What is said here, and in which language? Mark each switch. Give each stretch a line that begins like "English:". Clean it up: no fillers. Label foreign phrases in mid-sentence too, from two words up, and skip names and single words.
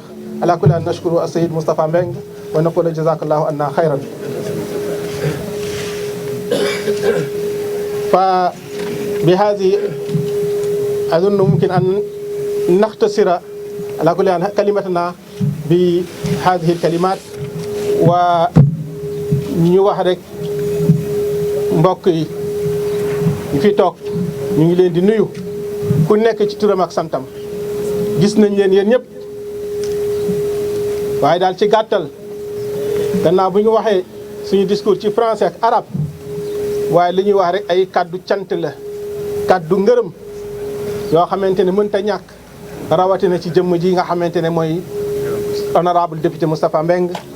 Arabic: على كل أن نشكر السيد مصطفى مبنغ ونقول جزاك الله عنا خيرا. فبهذه أظن ممكن أن نختصر على كل أن كلمتنا بهذه الكلمات،
Wolof: ñu wax rek mbokk yi fi toog ñu ngi leen di nuyu ku nekk ci turam ak santam. gis nañ leen yéen ñëpp, waaye daal ci gàttal gannaaw bu ñu waxee suñu discours ci français ak arabe, waaye li ñuy wax rek ay kaddu cant la, kaddu ngërëm yoo xamante ne mënta ñàkk, rawatina ci jëmm ji nga xamante ne mooy
French: honorable député
Wolof: Moustapha Mbengue